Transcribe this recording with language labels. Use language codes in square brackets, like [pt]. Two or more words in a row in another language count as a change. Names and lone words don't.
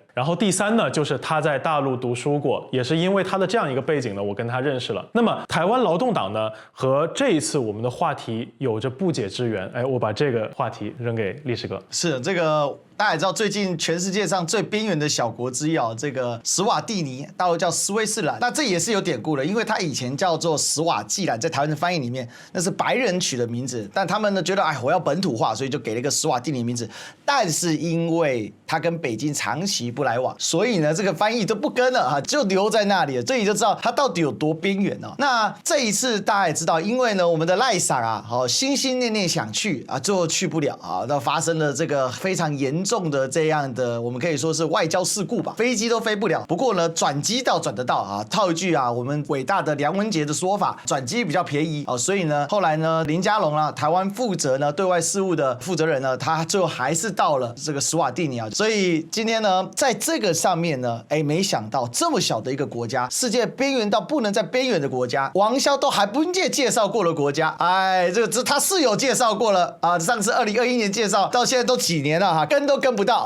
[zh] 然後第3呢，就是他在大陸讀書過，也是因為他的這樣一個背景呢，我跟他認識了。那麼台灣勞動黨呢，和這一次我們的話題有着不解之緣。我把這個話題扔給歷史哥。是這個。大家也知道，最近全世界上最邊緣的小國之一啊，這個史瓦蒂尼，大陸叫斯威士蘭。那這也是有典故的，因為它以前叫做史瓦濟蘭，在台灣的翻譯裡面，那是白人取的名字。但他們呢覺得，我要本土化，所以就給了一個史瓦蒂尼名字。但是因為他跟北京長期不來往，所以呢這個翻譯都不跟了啊，就留在那裡了。所以就知道他到底有多邊緣哦。那這一次大家也知道，因為呢我們的賴桑啊，心心念念想去啊，最後去不了啊，那發生了這個非常嚴重的這樣的，我們可以說是外交事故吧，飛機都飛不了。不過呢，轉機倒轉得到啊，套一句啊，我們偉大的梁文傑的說法，轉機比較便宜啊，所以呢，後來呢，林佳龍啊，台灣負責呢對外事務的負責人呢，他最後還是到了這個史瓦蒂尼啊。所以今天呢，在這個上面呢，沒想到這麼小的一個國家，世界邊緣到不能再邊緣的國家，王驍都還不介紹過的國家，這他是有介紹過了啊，上次2021年介紹到現在都幾年了哈，跟都跟不到。